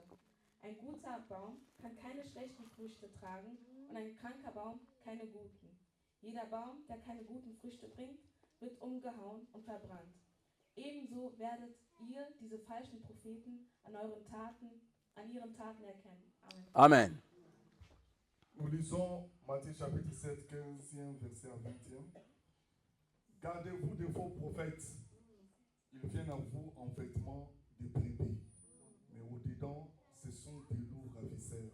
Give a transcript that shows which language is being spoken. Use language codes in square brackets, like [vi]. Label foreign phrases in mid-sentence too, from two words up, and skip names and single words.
[de] Ein guter Baum kann keine schlechten Früchte tragen und ein kranker Baum keine guten. Jeder Baum, der keine guten Früchte bringt, wird umgehauen und verbrannt. Ebenso werdet ihr diese falschen Propheten an ihren Taten erkennen. Amen. Amen. [fr] Nous lisons Matthieu chapitre 7, 15e verset à 20e. Gardez-vous de faux prophètes. Ils viennent à vous en vêtements de brebis, mais au-dedans, ce sont des loups ravisseurs.